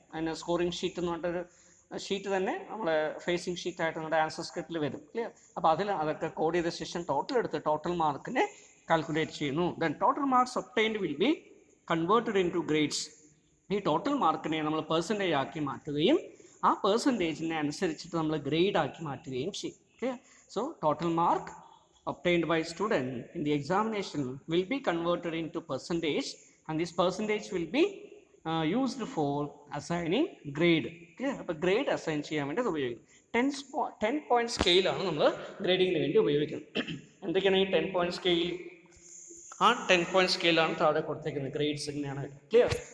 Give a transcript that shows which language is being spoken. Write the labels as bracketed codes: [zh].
[ml] അതിന് scoring sheet എന്ന് പറഞ്ഞിട്ടൊരു ഷീറ്റ് തന്നെ നമ്മളെ ഫേസിംഗ് ഷീറ്റായിട്ട് നമ്മുടെ ആൻസർ സ്ക്രിപ്റ്റിൽ വരും. ക്ലിയർ. അപ്പോൾ അതിൽ അതൊക്കെ കോഡ് ചെയ്ത ശേഷം ടോട്ടൽ എടുത്ത് ടോട്ടൽ മാർക്കിനെ കാൽക്കുലേറ്റ് ചെയ്യുന്നു. [en] Then total marks obtained will be converted into grades. [ml] ഈ ടോട്ടൽ മാർക്കിനെ നമ്മൾ പെർസെൻറ്റേജ് ആക്കി മാറ്റുകയും ആ പെർസെൻറ്റേജിനെ അനുസരിച്ചിട്ട് നമ്മൾ ഗ്രേഡ് ആക്കി മാറ്റുകയും ചെയ്യും. Okay, [en] So total mark obtained by student in the examination will be converted into percentage, and this percentage will be used for assigning grade. [ml] Okay, അപ്പോൾ ഗ്രേഡ് അസൈൻ ചെയ്യാൻ വേണ്ടി അത് ഉപയോഗിക്കും. 10 point സ്കെയിലാണ് നമ്മൾ ഗ്രേഡിങ്ങിന് വേണ്ടി ഉപയോഗിക്കുന്നത്. എന്തൊക്കെയാണ് ഈ 10 point സ്കെയിൽ? ആ 10 point സ്കെയിലാണ് താഴെ കൊടുത്തേക്കുന്നത്. ഗ്രേഡ്സ് എങ്ങനെയാണ്? ക്ലിയർ?